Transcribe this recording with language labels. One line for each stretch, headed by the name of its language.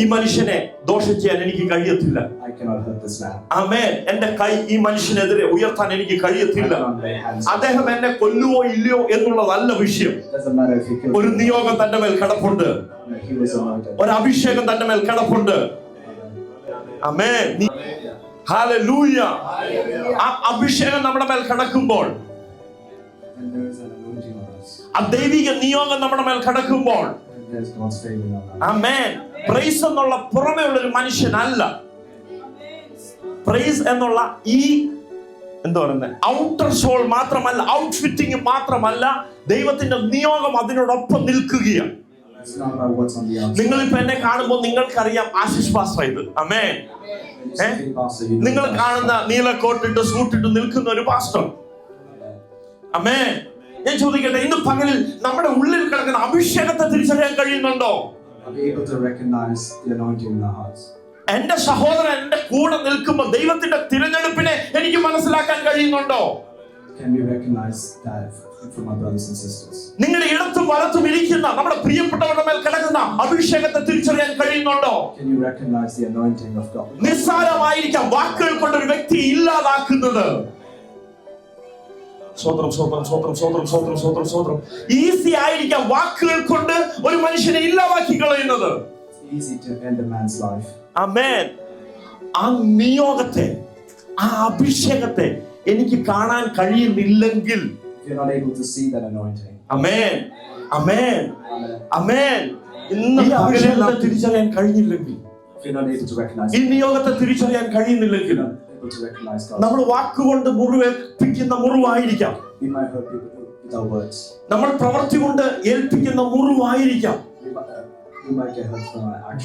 Malayalam: ഈ മനുഷ്യനെ ദോഷം ചെയ്യാൻ എനിക്ക് കഴിയത്തില്ല.
English: I cannot hurt this man.
Malayalam: ആമേൻ. എന്റെ കൈ ഈ മനുഷ്യനെതിരെ ഉയർത്താൻ എനിക്ക്
English: I
Malayalam: കഴിയത്തില്ല.
English: cannot lay hands.
Malayalam: അദ്ദേഹം എന്നെ കൊല്ലുവോ ഇല്ലയോ എന്നുള്ളതല്ല വിഷയം.
English: Doesn't matter if he kills
Malayalam: ഒരു
English: me.
Malayalam: നിയോഗം തന്റെ മേൽ കിടപ്പുണ്ട്.
English: He was anointed.
Malayalam: ഒരു അഭിഷേകം തന്റെ മേൽ കിടപ്പുണ്ട്. ആമേൻ. ഹല്ലേലൂയ. ആ അഭിഷേകം നമ്മുടെ മേൽ കിടക്കുമ്പോൾ,
English: And there is an anointing on us.
Malayalam: ആ ദൈവിക നിയോഗം നമ്മുടെ മേൽ കിടക്കുമ്പോൾ,
English: And there's God's favor on us.
Malayalam: Amen. Price എന്നുള്ള പുറമേ ഉള്ള ഒരു മനുഷ്യനല്ല. പ്രൈസ് എന്നുള്ള ഈ എന്താ പറയുന്നത് ഔട്ടർ സോൾ മാത്രമല്ല, ഔട്ട്ഫിറ്റിംഗ് മാത്രമല്ല, ദൈവത്തിന്റെ നിയോഗം അതിനോടൊപ്പം നിൽക്കുകയാണ്.
English: It's not about what's on the outside.
Malayalam: നിങ്ങളിപ്പോ എന്നെ കാണുമ്പോൾ നിങ്ങൾക്കറിയാം ആശിഷ് പാസ്റ്റർ ഇത്. ആമേൻ.
English: When you see the pastor, you know
Malayalam: നിങ്ങൾ
English: the
Malayalam: കാണുന്ന നീല കോട്ടിട്ട് സൂട്ടിട്ട് നിൽക്കുന്ന ഒരു പാസ്റ്റർ. ആമേൻ. ഞാൻ ചോദിക്കട്ടെ, ഇന്ന് പകലിൽ നമ്മുടെ ഉള്ളിൽ കിടക്കുന്ന അഭിഷേകത്തെ തിരിച്ചറിയാൻ കഴിയുന്നുണ്ടോ?
English: Are we able to recognize the anointing in our hearts?
Malayalam: എന്റെ സഹോദരൻ എന്റെ കൂടെ നിൽക്കുമ്പോൾ ദൈവത്തിന്റെ തിരഞ്ഞെടുപ്പിനെ എനിക്ക് മനസ്സിലാക്കാൻ കഴിയുന്നുണ്ടോ?
English: Can we recognize that from our brothers and sisters?
Malayalam: നിങ്ങളുടെ ഇടത്തും വലത്തും ഇരിക്കുന്ന നമ്മുടെ പ്രിയപ്പെട്ടവരുടെ മേൽ കിടക്കുന്ന അഭിഷേകത്തെ തിരിച്ചറിയാൻ കഴിയുന്നുണ്ടോ?
English: Can you recognize the anointing of God?
Malayalam: നിസ്സാരമായിരിക്കാം വാക്കുകൾ കൊണ്ട് ഒരു വ്യക്തിയെ ഇല്ലാതാക്കുന്നത്. സ്വതന്ത്രം സ്വതന്ത്രം സ്വതന്ത്രം സ്വതന്ത്രം സ്വതന്ത്രം സ്വതന്ത്രം സ്വതന്ത്രം ഈസി ആയിരിക്കാം വാക്കുകൾ കൊണ്ട് ഒരു മനുഷ്യനെ ഇല്ലാതാക്കി കളയുന്നത്.
English: It's easy to end a man's life.
Malayalam: ആമേൻ. ആ നിയോഗത്തെ, ആ അഭിഷേകത്തെ എനിക്ക് കാണാൻ കഴിയുന്നില്ലെങ്കിൽ,
English: If you're not able to see that anointing,
Malayalam: amen amen
English: Amen.
Malayalam: ആമേൻ, ഇന്ന് അഭിഷേകത്തെ തിരിച്ചറിയാൻ കഴിഞ്ഞില്ലെങ്കിൽ,
English: If you're not able to recognize,
Malayalam: ഈ നിയോഗത്തെ തിരിച്ചറിയാൻ കഴിയുന്നില്ലെങ്കിൽ,
English: able to recognize God,
Malayalam: നമ്മൾ വാക്കുകൊണ്ട് മുറിവേൽപ്പിക്കുന്ന മുറിവായിരിക്കാം,
English: we might hurt people with our words.
Malayalam: നമ്മൾ പ്രവൃത്തി കൊണ്ട് ഏൽപ്പിക്കുന്ന മുറിവായിരിക്കാം,
English: We might get hurt from our actions.